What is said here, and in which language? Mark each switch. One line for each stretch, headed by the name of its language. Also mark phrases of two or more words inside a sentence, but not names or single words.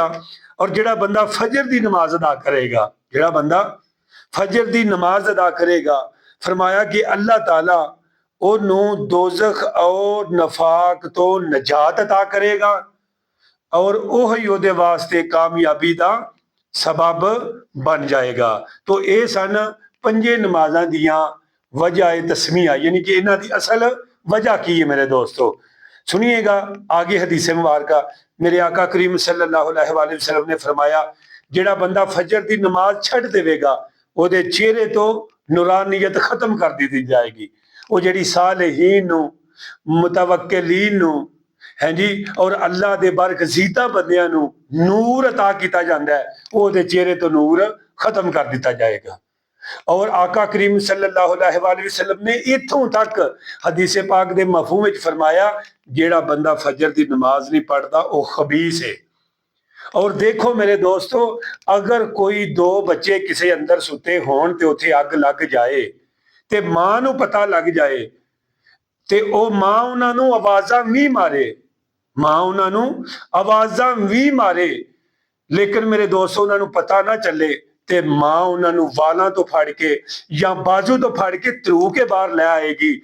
Punjabi: ਔਰ ਜਿਹੜਾ ਬੰਦਾ ਫਜਰ ਕੀ ਨਮਾਜ਼ ਅਦਾ ਕਰੇਗਾ, ਜਿਹੜਾ ਬੰਦਾ ਫਜਰ ਕੀ ਨਮਾਜ਼ ਅਦਾ ਕਰੇਗਾ, ਫ਼ਰਮਾਇਆ ਕਿ ਅੱਲਾਹ ਤਾਲਾ ਓਨੂੰ ਦੋਜ਼ਖ਼ ਔਰ ਨਫ਼ਾਕ ਤੋਂ ਨਜਾਤ ਅਤਾ ਕਰੇਗਾ ਔਰ ਓਹੀ ਓਦੇ ਵਾਸਤੇ ਕਾਮਯਾਬੀ ਕਾ ਸਬਬ ਬਣ ਜਾਏਗਾ। ਤੋ ਯੇ ਸਨ ਪੰਜੇ ਨਮਾਜ਼ਾਂ ਦੀਆਂ ਵਜਹ ਤਸਮੀਆ, ਯਾਨੀ ਕਿ ਇਨ੍ਹਾਂ ਦੀ ਅਸਲ ਵਜਹ ਕੀ ਹੈ।
Urdu: میرے دوستوں سنیے گا آگے حدیث مبارکہ.
Punjabi: ਮੇਰੇ ਆਕ਼ਾ ਕਰੀਮ
Arabic: صلى الله عليه وسلم
Punjabi: ਨੇ ਫ਼ਰਮਾਇਆ, ਜਿਹੜਾ ਬੰਦਾ ਫਜਰ ਕੀ ਨਮਾਜ਼ ਛੱਡ ਦੇਵੇਗਾ, ਓਦੇ ਚਿਹਰੇ ਤੋਂ ਨੂਰਾਨੀਅਤ ਖ਼ਤਮ ਕਰ ਦੀ ਜਾਏਗੀ। ਵੋ ਜਿਹੜੀ ਸਾਲਿਹੀਨ ਨੂੰ, ਮੁਤਵੱਕਿਲੀਨ ਨੂੰ, ਹੈ ਜੀ, ਔਰ ਅੱਲਾਹ ਦੇ ਬਰਗੁਜ਼ੀਦਾ ਬੰਦਿਆਂ ਨੂੰ ਨੂਰ ਅਤਾ ਕੀਤਾ ਜਾਤਾ ਹੈ, ਓਦੇ ਚਿਹਰੇ ਤੋਂ ਨੂਰ ਖ਼ਤਮ ਕਰ ਦਿੱਤਾ ਜਾਏਗਾ। ਔਰ ਆਕ਼ਾ ਕਰੀਮ
Arabic: صلى الله عليه وسلم
Punjabi: ਨੇ ਇੱਥੋਂ ਤਕ ਹਦੀਸ ਪਾਕ ਦੇ ਮਫ਼ਹੂਮ ਵਿਚ ਫ਼ਰਮਾਇਆ, ਜੇੜਾ ਬੰਦਾ ਫਜਰ ਕੀ ਨਮਾਜ਼ ਨਹੀਂ ਪੜ੍ਹਤਾ ਵੋ ਖ਼ਬੀਸ ਹੈ। ਔਰ ਦੇਖੋ ਮੇਰੇ ਦੋਸਤੋਂ, ਅਗਰ ਕੋਈ ਦੋ ਬੱਚੇ ਕਿਸੀ ਅੰਦਰ ਸੁੱਤੇ ਹੋਣ ਤੇ ਉੱਥੇ ਅੱਗ ਲੱਗ ਜਾਏ ਤੇ ਮਾਂ ਨੂੰ ਪਤਾ ਲੱਗ ਜਾਏ ਤੇ ਉਹ ਮਾਂ ਉਹਨਾਂ ਨੂੰ ਆਵਾਜ਼ਾਂ ਵੀ ਮਾਰੇ, ਮਾਂ ਉਹਨਾਂ ਨੂੰ ਆਵਾਜ਼ਾਂ ਵੀ ਮਾਰੇ, ਲੇਕਿਨ ਮੇਰੇ ਦੋਸਤੋ ਉਹਨਾਂ ਨੂੰ ਪਤਾ ਨਾ ਚੱਲੇ ਤੇ ਮਾਂ ਉਹਨਾਂ ਨੂੰ ਵਾਲਾਂ ਤੋਂ ਫੜ ਕੇ ਜਾਂ ਬਾਜ਼ੂ ਤੋਂ ਫੜ ਕੇ ਧਰੂ ਕੇ ਬਾਹਰ ਲੈ ਆਏਗੀ।